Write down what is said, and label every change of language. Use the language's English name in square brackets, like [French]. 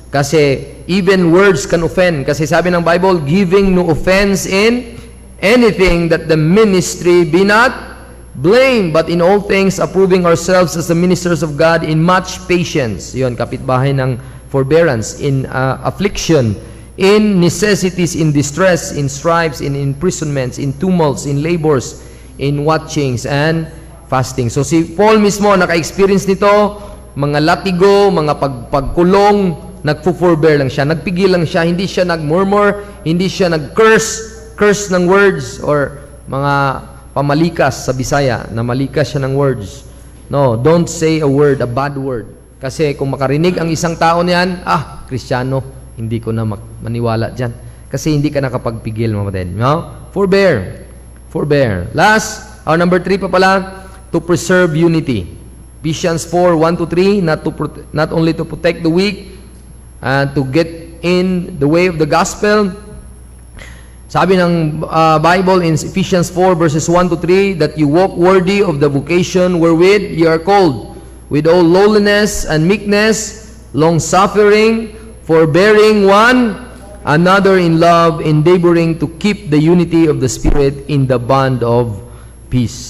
[English] Kasi even words can offend. [Filipino] Kasi sabi ng Bible, [English] giving no offense in anything, that the ministry be not blamed, but in all things approving ourselves as the ministers of God in much patience. [Filipino] Yun, kapitbahay ng [English] forbearance, in affliction, in necessities, in distress, in stripes, in imprisonments, in tumults, in labors, in watchings, and fasting. [Filipino] So si Paul mismo naka-experience nito, mga latigo, mga pagkulong, nagfo-forbear lang siya, nagpigil lang siya, hindi siya nag-murmur, hindi siya curse ng words or mga pamalikas sa Bisaya, na malikas siya ng words. [English] No, don't say a word, a bad word. [Filipino] Kasi kung makarinig ang isang tao niyan, Kristiyano, hindi ko na maniwala dyan. Kasi hindi ka nakapagpigil, mga kapatid. No? Forbear. [English] Last, number 3 [Filipino] pa pala, [English] to preserve unity. Ephesians 4:1-3, not only to protect the weak, to get in the way of the gospel. [Filipino] Sabi ng Bible [English] in Ephesians 4 verses 1-3, that you walk worthy of the vocation wherewith you are called, with all lowliness and meekness, long-suffering, forbearing one another in love, endeavoring to keep the unity of the Spirit in the bond of peace.